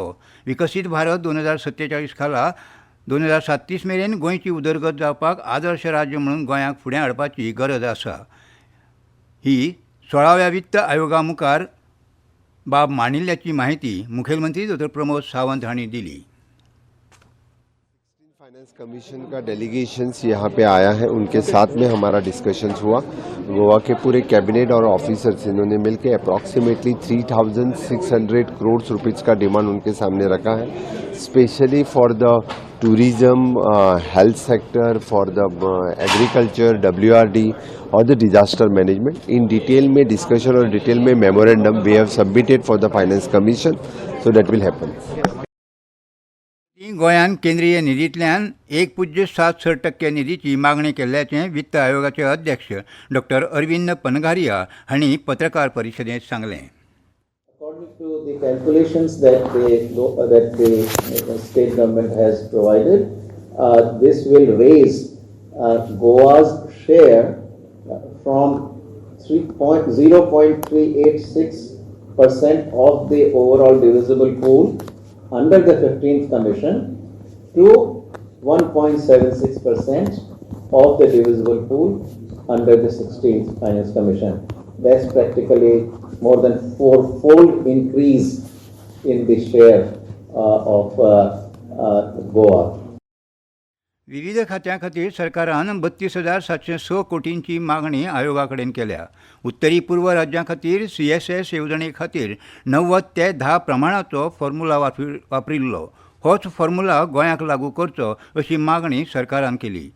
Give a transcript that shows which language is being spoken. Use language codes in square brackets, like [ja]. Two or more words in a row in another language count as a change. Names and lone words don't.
[kok] विकसीत भारत 2047 खाला 2037 मेरेन गोंयची उदरगत जावपाक आदर्श राज्य म्हणून गोंयाक फुडें हाडपाची गरज आसा. ही 16व्या वित्त आयोगा मुखार बाब मांडिल्ल्याची माहिती मुखेलमंत्री डॉ. प्रमोद सावंत हांणी दिली. [en] finance commission [hi] का डेलीगेशंस यहाँ पे आया है, उनके साथ में हमारा डिस्कशंस हुआ. गोवा के पूरे कैबिनेट और ऑफिसर्स इन्होंने मिलकर अप्रॉक्सीमेटली 3,600 करोड़ रुपीज़ का डिमांड उनके सामने रखा है, [en] specially for the tourism, health sector, for the agriculture, [hi] WRD और [en] the disaster management. In detail में discussion और detail में memorandum we have submitted for the finance commission, So that will happen. [kok] गोंयान केंद्रीय निधींतल्यान 1.76% निधीची मागणी केल्ल्याचें वित्त आयोगाचे अध्यक्ष डॉ. अरविंद पनगारिया हांणी पत्रकार परिशदेंत सांगलें. [en] According to the calculations that the state government has provided, this will raise Goa's share from 0.386% of the overall divisible pool under the 15th commission to 1.76% of the divisible pool under the 16th finance commission. That's practically more than 4-fold increase in the share of Goa. [kok] विविध खात्यां खातीर सरकारान 32,706 कोटींची मागणी आयोगा कडेन केल्या. उत्तरी पूर्व राज्यां खातीर CSS येवजणे खातीर 90 ते 10 प्रमाणाचो फॉर्म्युला वापरिल्लो. होच फॉर्म्युला गोंयाक लागू करचो अशी मागणी सरकारान केली.